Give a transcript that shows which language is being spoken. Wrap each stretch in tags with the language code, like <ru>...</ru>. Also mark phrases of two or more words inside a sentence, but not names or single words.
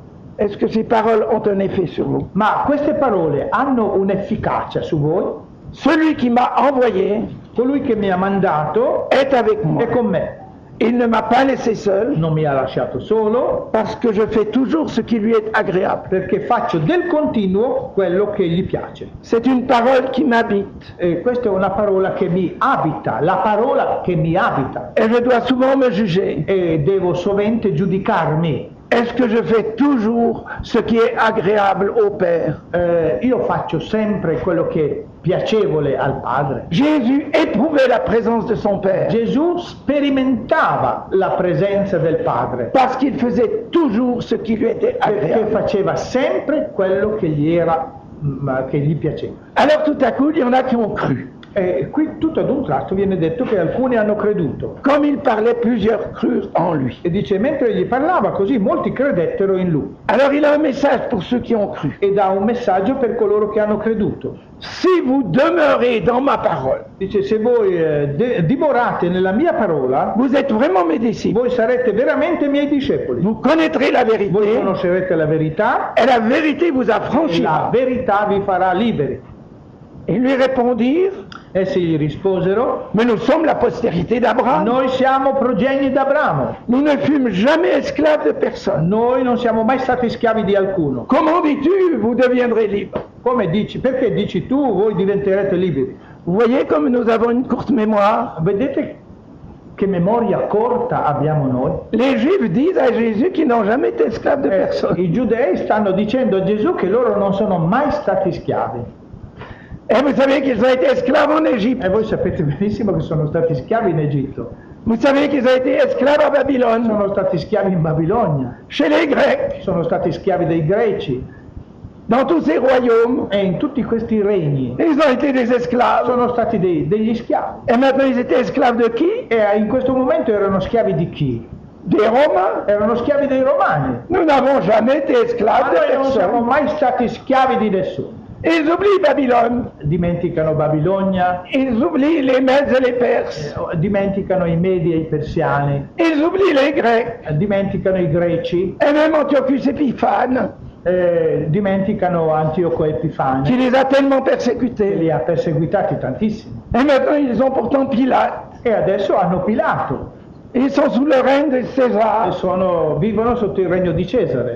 <fr>Est-ce que ces paroles ont un effet sur vous?</fr> <it>Ma queste parole hanno un'efficacia su voi?</it> <fr>Celui qui m'a envoyé</fr> <it>Colui che mi ha mandato</it> <fr>est avec moi.</fr> <it>è con me.</it> <fr>Il ne m'a pas laissé seul</fr> <it>Non mi ha lasciato solo,</it> <fr>parce que je fais toujours ce qui lui est agréable.</fr> <it>perché faccio del continuo quello che gli piace.</it> <fr>C'est une parole qui m'habite</fr> <it>E questa è una parola che mi abita, la parola che mi abita.</it> <fr>et je dois souvent me juger.</fr> <it>E devo sovente giudicarmi.</it> <fr>Est-ce que je fais toujours ce qui est agréable au Père?</fr> <it>Io faccio sempre quello che è piacevole al Padre.</it> <fr>Jésus éprouvait la présence de son Père</fr> <it>Gesù sperimentava la presenza del Padre</it> <fr>parce qu'il faisait toujours ce qui lui était</fr> <it>perché</it> <fr>agréable.</fr> <it>faceva sempre quello che che gli piaceva.</it> <fr>Alors tout à coup, il y en a qui ont cru.</fr> <it>E qui tutto ad un tratto viene detto che alcuni hanno creduto.</it> <fr>Comme il parlait, plusieurs crurent en lui.</fr> <it>E dice, mentre gli parlava così, molti credettero in lui.</it> <fr>Alors il a un message pour ceux qui ont cru.</fr> <it>E dà un messaggio per coloro che hanno creduto.</it> <fr>Si vous demeurez dans ma parole,</fr> <it>Dice, se voi dimorate nella mia parola,</it> <fr>vous êtes vraiment mes disciples.</fr> <it>voi sarete veramente miei discepoli.</it> <fr>Vous connaîtrez la</fr> <it>Voi</it> <fr>vérité</fr> <it>conoscerete la verità</it> <fr>et la vérité vous</fr> <it>e la</it> <fr>affranchira.</fr> <it>verità vi farà liberi.</it> <fr>Ils lui répondirent,</fr> <it>Essi gli risposero,</it> <fr>mais nous sommes la postérité d'Abraham.</fr> <it>noi siamo progenie d'Abramo,</it> <fr>Nous ne fûmes jamais esclaves de personne.</fr> <it>noi non siamo mai stati schiavi di alcuno.</it> <fr>Comment dis-tu, vous deviendrez libres?</fr> <it>Come dici? Perché dici tu, voi diventerete liberi?</it> <fr>Vous voyez comme nous avons une courte mémoire.</fr> <it>Vedete che memoria corta abbiamo noi?</it> <fr>Les Juifs disent à Jésus qu'ils n'ont jamais été esclaves de personne.</fr> <it>I giudei stanno dicendo a Gesù che loro non sono mai stati schiavi.</it> <fr>Et vous savez qu'ils ont été esclaves en Égypte.</fr> <it>E voi sapete benissimo che sono stati schiavi in Egitto,</it> <fr>Vous savez qu'ils ont été esclaves à Babylone,</fr> <it>sono stati schiavi in Babilonia,</it> <fr>chez les Grecs,</fr> <it>sono stati schiavi dei Greci,</it> <fr>dans tous ces royaumes.</fr> <it>e in tutti questi regni</it> <fr>Ils ont été des esclaves.</fr> <it>sono stati degli schiavi.</it> <fr>Et maintenant ils étaient esclaves de qui?</fr> <it>E in questo momento erano schiavi di chi?</it> <fr>Des Romains.</fr> <it>Erano schiavi dei Romani.</it> <fr>Nous n'avons jamais été</fr> <it>Ma</it> <fr>esclaves de</fr> <it>noi non siamo</it> <fr>personne.</fr> <it>mai stati schiavi di nessuno.</it> <fr>Ils oublient Babylone.</fr> <it>Dimenticano Babilonia,</it> <fr>Ils oublient les Mèdes et les Perses.</fr> <it>dimenticano i Medi e i Persiani,</it> <fr>Ils oublient les Grecs.</fr> <it>dimenticano i Greci,</it> <fr>Et même Antiochus Épiphane,</fr> <it>dimenticano Antioco</it> <fr>qui</fr> <it>Epifane,</it> <fr>les a tellement</fr> <it>che</it> <fr>persécutés.</fr> <it>li ha perseguitati tantissimo.</it> <fr>Et maintenant ils ont pourtant Pilate.</fr> <it>E adesso hanno Pilato</it> <fr>Ils sont sous le règne de</fr> <it>e</it> <fr>César.</fr> <it>vivono sotto il regno di Cesare.</it>